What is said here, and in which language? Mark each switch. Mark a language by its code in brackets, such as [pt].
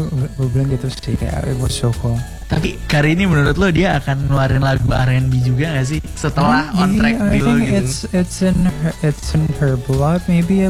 [id] Gue bilang gitu sih kayak [en] it was so cool. [id] Tapi kali ini menurut lo dia akan ngeluarin lagu R&B juga gak sih setelah [en] on track [id] dulu gitu? [en] It's in her blood maybe ya.